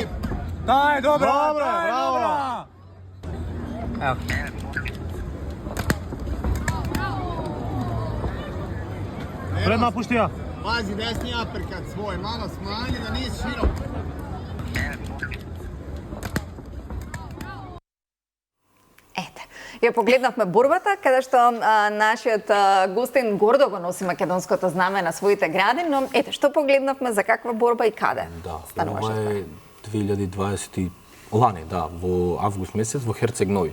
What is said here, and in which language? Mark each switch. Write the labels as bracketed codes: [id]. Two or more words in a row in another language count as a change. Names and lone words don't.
[sr] Daj, dobro, bravo. Evo. [mk] Предна пуштија. [sr] Pazi, desni aperkat svoj, malo smanji da nisi širok. [mk] Ја погледнавме борбата, каде што нашиот гостин гордо го носи македонското знаме на своите гради, но ете, што погледнавме, за каква борба и каде? Да, ова е 2020 лани, да, во август месец во Херцег Нови.